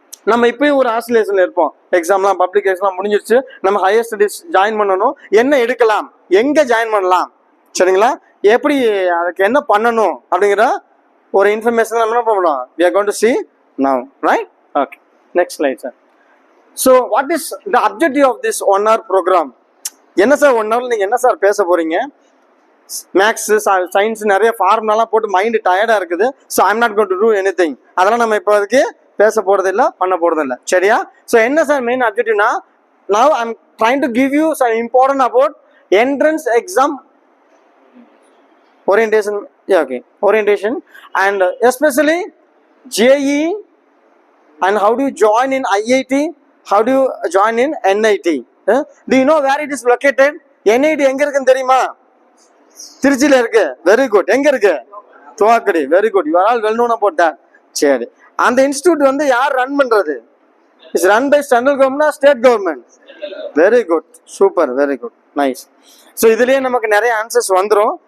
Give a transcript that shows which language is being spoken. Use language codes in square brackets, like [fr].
[ta] நம்ம இப்போயும் ஒரு ஆசிலேஷன்ல இருப்போம். எக்ஸாம்லாம் பப்ளிக் எக்ஸாம் முடிஞ்சிருச்சு, நம்ம ஹையர் ஸ்டடீஸ் ஜாயின் பண்ணணும். என்ன எடுக்கலாம், எங்கே ஜாயின் பண்ணலாம், சரிங்களா, எப்படி அதுக்கு என்ன பண்ணணும் அப்படிங்கிற ஒரு இன்ஃபர்மேஷன் நம்ம என்ன பண்ணலாம், [en] we are going to see now, right? Okay, next slide sir. So what is the objective of this 1 hour program? [ta] என்ன சார் 1 hour நீங்கள் என்ன சார் பேச போறீங்க? மேக்ஸ், சயின்ஸ் நிறைய ஃபார்முலாலாம் போட்டு மைண்டு டயர்டாக இருக்குது. [en] So I am not going to do anything. [ta] அதெல்லாம் நம்ம இப்போ அதுக்கு பேச போகிறது இல்லை, பண்ண போகிறது இல்லை. சரியா? [en] so [ta] என்ன sir [en] Main அப்ஜெக்டிவ்னா, now I am trying to give you some important about entrance exam orientation. Yeah, okay, orientation, and especially JEE, and how do you join in IIT, how do you join in NIT? Do you know where it is located? [ta] NIT எங்க இருக்குன்னு தெரியுமா? திருச்சியில இருக்கு. Very good. எங்க இருக்கு? துவாக்கடி. Very good. [en] You are all well known about that. [ta] சரி, அந்த institute வந்து யார் ரன் பண்றது? [en] It's run by central government, state government. Very good, super, very good, nice. So [ta] இதுலேயே நமக்கு நிறைய ஆன்சர்ஸ் வந்துடும்.